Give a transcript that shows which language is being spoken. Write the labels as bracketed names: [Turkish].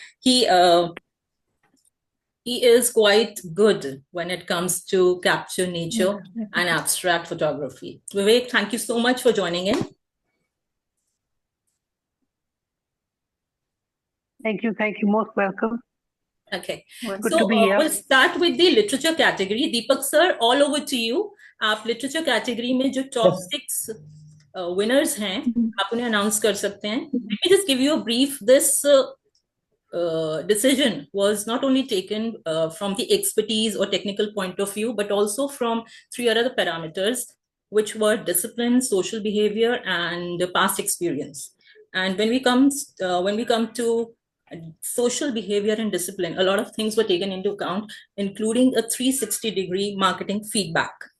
[English] He is quite good when it comes to capture nature and abstract photography. Vivek, thank you so much for joining in. Thank you. Most welcome. Okay. Good so to be here. We'll start with the literature category. Deepak sir, all over to you. [Hindi] आप literature category में जो top 6 winners हैं, आप उन्हें announce कर सकते हैं. [English] Let me just give you a brief. This decision was not only taken from the expertise or technical point of view, but also from 3 other parameters, which were discipline, social behavior, and past experience. And when we come to social behavior and discipline, a lot of things were taken into account, including a 360-degree marketing feedback.